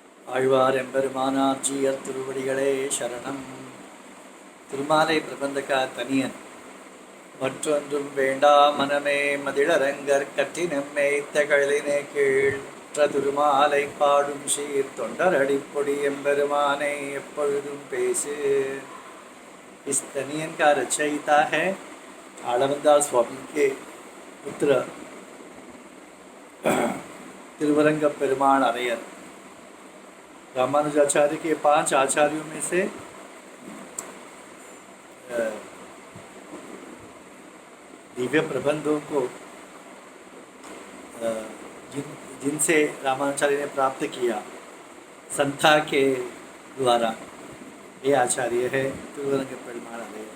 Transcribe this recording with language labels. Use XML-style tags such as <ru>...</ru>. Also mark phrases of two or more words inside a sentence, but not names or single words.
<ta>ஆழ்வார் எம்பெருமானார் ஜீயர் திருவடிகளே சரணம். திருமாலை பிரபந்தகா தனியன். மற்றொன்றும் வேண்டா மனமே மதிளரங்கர் கற்றினம் மேய்த்த கழலினை கீழ்ற்ற திருமாலை பாடும் சீர் தொண்டர் அடிப்பொடி எம்பெருமானை எப்பொழுதும் பேசு.</ta> <hi>इस तनियन का रचयिता है आलवंदाल स्वामी के पुत्र तिरुवरंग पेरुमाल अरैयर. रामानुजाचार्य के 5 आचार्यों में से दिव्य प्रबंधों को जिनसे रामानुजाचार्य ने प्राप्त किया संथा के द्वारा, ये आचार्य है तिरुवरंग पेरुमाल अरैयर.</hi>